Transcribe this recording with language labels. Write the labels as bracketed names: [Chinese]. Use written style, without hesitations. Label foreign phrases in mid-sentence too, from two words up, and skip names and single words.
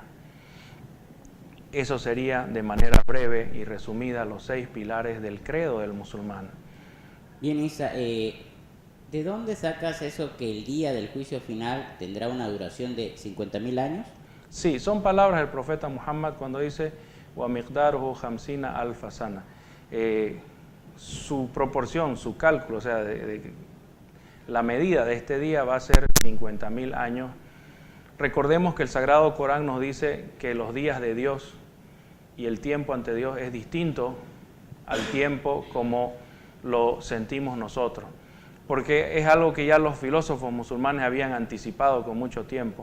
[Spanish] Eso sería de manera breve y resumida los 6 pilares del credo del musulmán. Bien, Isa, ¿de dónde sacas eso que el día del juicio final tendrá una duración de 50.000 años? Sí, son palabras del profeta Muhammad cuando dice [Arabic] وَمِقْدَارُهُ 50 أَلْفَ سَنَةٍ. [Spanish] Su proporción, su cálculo, o sea, la medida de este día va a ser 50.000 años. Recordemos que el Sagrado Corán nos dice que los días de Dios y el tiempo ante Dios es distinto al tiempo como lo sentimos nosotros, porque es algo que ya los filósofos musulmanes habían anticipado con mucho tiempo.